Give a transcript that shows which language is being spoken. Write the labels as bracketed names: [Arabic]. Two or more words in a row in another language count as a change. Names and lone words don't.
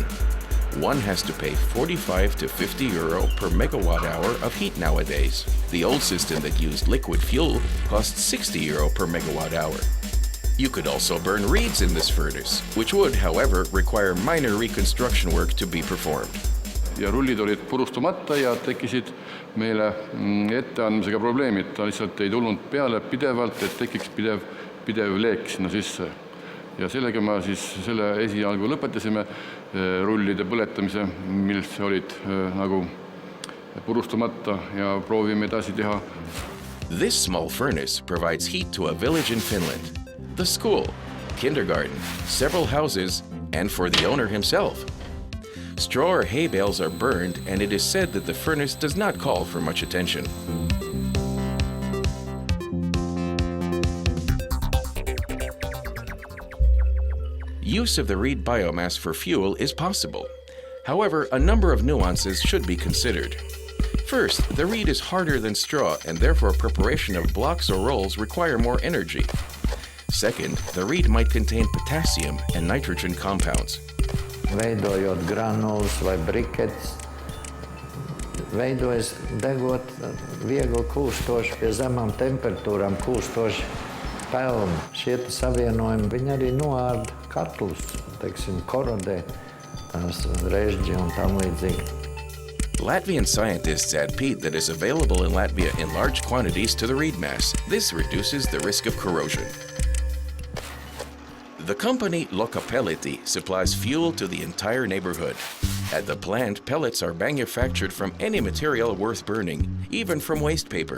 [English] One has to pay 45 to €50 per megawatt hour of heat nowadays. The old system that used liquid fuel cost €60 per megawatt hour. You could also burn reeds in this furnace, which would, however, require minor reconstruction work to be performed. [Estonian] Ja rullid olid purustumata ja tekkisid meile etteandmisega probleemid. Ta lihtsalt ei tulnud peale pidevalt, et tekiks pidev leek sinna sisse. Ja sellega me siis selle esialgu lõpetasime rullide põletamise, mis olid nagu purustumata ja proovime edasi teha. [English] This small furnace provides heat to a village in Finland, the school, kindergarten, several houses, and for the owner himself. Straw or hay bales are burned, and it is said that the furnace does not call for much attention. Use of the reed biomass for fuel is possible. However, a number of nuances should be considered. First, the reed is harder than straw, and therefore preparation of blocks or rolls require more energy. Second, the reed might contain potassium and nitrogen compounds. [Latvian] veidojot granulas vai briketes. Veidojas degot viegli kūstoši pie zemām temperatūrām, kūstoši pelni. Šie savienojumi, viņi arī noārda katlus, teiksim, korodē tās režģi un tam līdzīgi. [English] Latvian scientists add peat that is available in Latvia in large quantities to the reed mass. This reduces the risk of corrosion. The company Lokapelleti supplies fuel to the entire neighborhood. At the plant, pellets are manufactured from any material worth burning, even from waste paper.